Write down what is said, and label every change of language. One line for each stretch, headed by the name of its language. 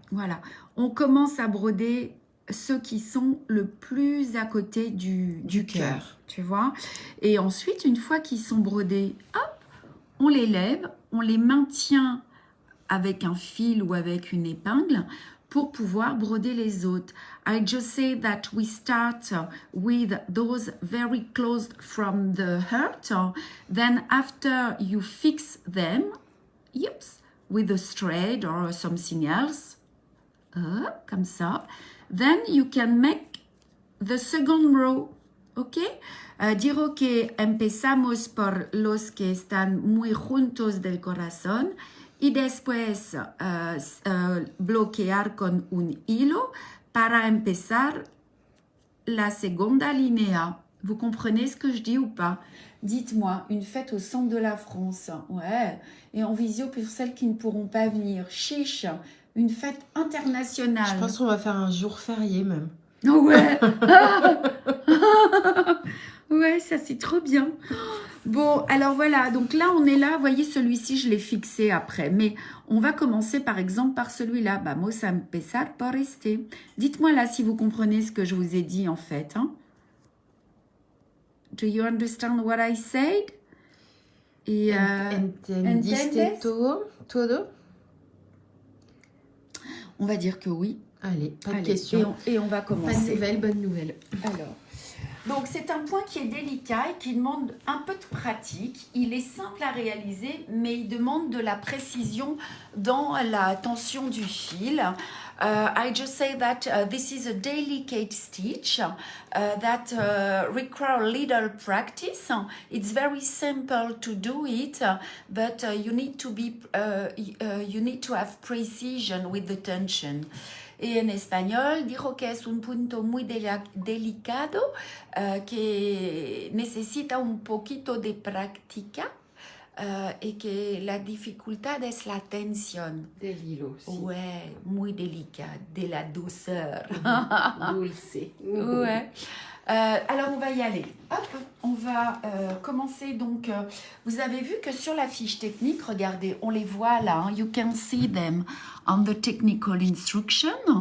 French: Voilà, on commence à broder ceux qui sont le plus à côté du cœur, tu vois? Et ensuite, une fois qu'ils sont brodés, hop, on les lève, on les maintient avec un fil ou avec une épingle pour pouvoir broder les autres.
English: I just say that we start with those very close from the heart. Then after you fix them, yips, with a thread or something else,
French: comme ça,
English: then you can make the second row, ¿ok?
Spanish: Digo que empezamos por los que están muy juntos del corazón y después bloquear con un hilo para empezar la segunda línea.
French: Vous comprenez ce que je dis ou pas? Dites-moi, une fête au centre de la France, ouais, et en visio pour celles qui ne pourront pas venir. Chiche, une fête internationale. Je pense qu'on va faire un jour férié même. Oh ouais. Ouais, ça c'est trop bien. Bon, alors voilà, donc là on est là, vous voyez celui-ci je l'ai fixé après, mais on va commencer par exemple par celui-là.
Spanish: Vamos a empezar por este.
French: Dites-moi là si vous comprenez ce que je vous ai dit en fait. Hein?
English: Do you understand what I said?
French: Et,
Spanish: ¿Entendiste todo?
French: On va dire que oui. Allez, pas de questions. Et on va commencer. Pas de nouvelles, bonne nouvelle. Alors, donc c'est un point qui est délicat et qui demande un peu de pratique. Il est simple à réaliser, mais il demande de la précision dans la tension du fil.
English: I just say that this is a delicate stitch that requires a little practice. It's very simple to do it, but you need to have precision with the tension.
Spanish: Y en español dijo que es un punto muy delicado que necesita un poquito de práctica y que la dificultad es la tensión. Del hilo, sí.
French: Ouais, muy délicat, de la douceur.
Spanish: Dulce.
French: Ouais. Alors on va y aller. Hop, on va commencer donc. Vous avez vu que sur la fiche technique, regardez, on les voit là.
English: Hein, you can see them on the technical instruction.